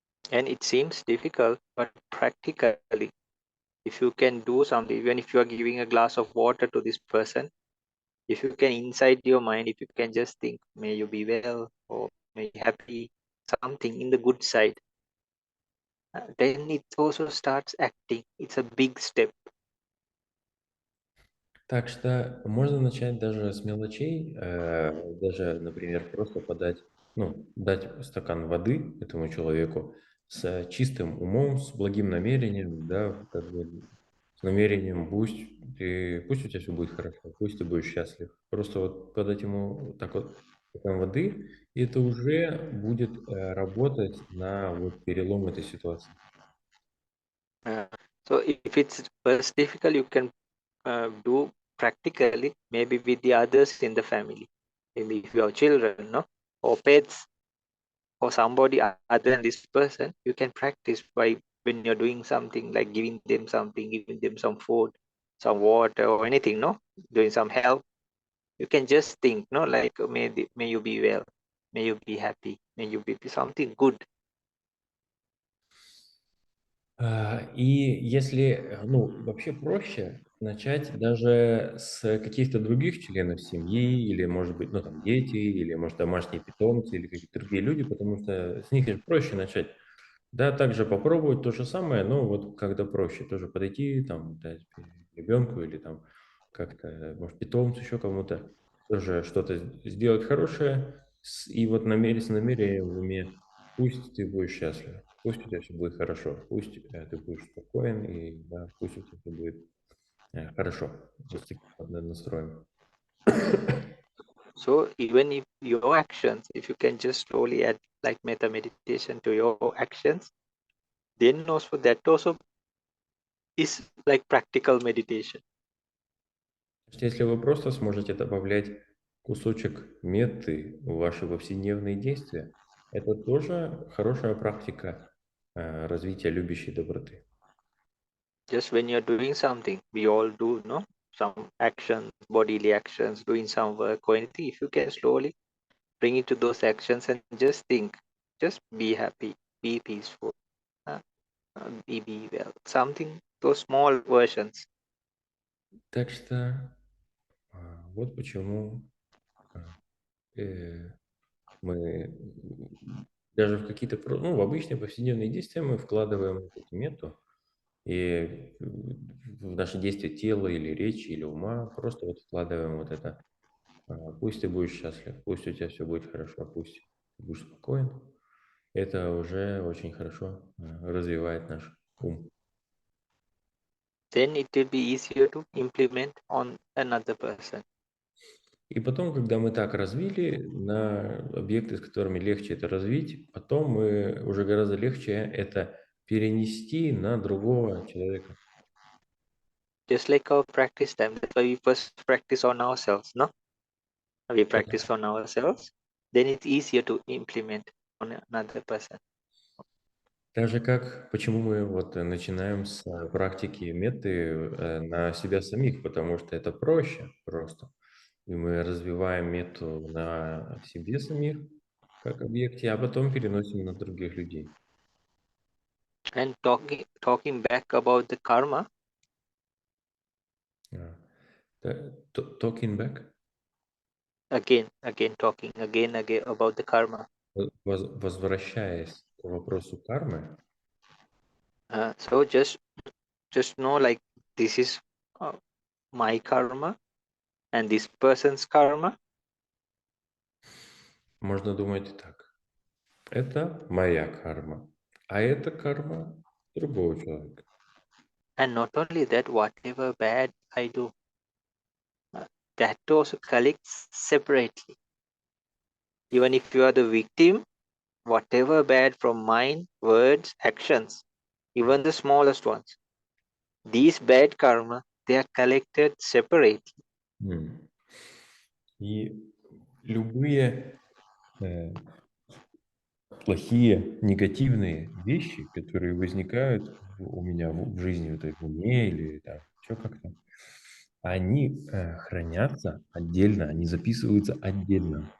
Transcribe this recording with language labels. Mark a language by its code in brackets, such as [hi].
[en] And it seems difficult, but practically, if you can do something, even if you are giving a glass of water to this person, if you can inside your mind, if you can just think, may you be well or may you be happy, something in the good side, then it also starts acting. It's a big step. [ru] Так что можно начать даже с мелочей, даже, например, просто дать стакан воды этому человеку с чистым умом, с благим намерением, да, как бы с намерением, пусть у тебя все будет хорошо, пусть ты будешь счастлив. Просто вот подать ему так вот стакан воды, и это уже будет работать на вот перелом этой ситуации. [en] So if it's first difficult, you can do practically, maybe with the others in the family, maybe if you have children, no, or pets, or somebody other than this person, you can practice by when you're doing something like giving them something, giving them some food, some water, or anything, no, doing some help. You can just think, no, like may you be well, may you be happy, may you be something good. [ru] И если, вообще проще начать даже с каких-то других членов семьи, или, может быть, там, дети, или, может, домашние питомцы, или какие-то другие люди, потому что с них же проще начать. Да, также попробовать то же самое, но вот когда проще, тоже подойти, там, дать ребенку или там как-то, может, питомцу, еще кому-то, тоже что-то сделать хорошее, И вот с намерением в уме, пусть ты будешь счастлив, пусть у тебя все будет хорошо, пусть ты будешь спокоен, и да, пусть у тебя все будет хорошо. Вот с таким настроем. [en] So even if your actions, if you can just slowly add like metta meditation to your actions, then also that also is like practical meditation. [ru] То есть, если вы просто сможете добавлять кусочек метты в ваши повседневные действия, это тоже хорошая практика развития любящей доброты. [en] Just when you're doing something, we all do, no? Some actions, bodily actions, doing some work or anything. If you can slowly bring it to those actions and just think, just be happy, be peaceful, uh, be well. Something, those small versions. [ru] Так что вот почему э, мы даже в какие-то, в обычные повседневные действия мы вкладываем вот эту метту, и в наши действия тела или речи, или ума просто вот вкладываем вот это. Пусть ты будешь счастлив, пусть у тебя все будет хорошо, пусть ты будешь спокоен. Это уже очень хорошо развивает наш ум. [en] Then it will be easier to implement on another person. [ru] И потом, когда мы так развили на объекты, с которыми легче это развить, потом мы уже гораздо легче это перенести на другого человека. [en] Just like our practice time, that's why we first practice on ourselves, no? We [ru] Так, [en] practice on ourselves, then it's easier to implement on another person. [ru] так же как, почему мы вот начинаем с практики метты на себя самих, потому что это проще просто. И мы развиваем метту на себе самих, как объекте, а потом переносим на других людей. [en] And talking back about the karma, А, Talking back, again talking again about the karma. [ru] возвращаясь к вопросу кармы, [en] So just know like this is uh, my karma and this person's karma, [ru] можно думать так. Это моя карма, а это карма другого человека. [en] and not only that, whatever bad I do, that also collects separately. Even if you are the victim, whatever bad from mind, words, actions, even the smallest ones, these bad karma, they are collected separately. М. [ru] И любые плохие, негативные вещи, которые возникают у меня в жизни, в уме или там еще как-то, они хранятся отдельно, они записываются отдельно.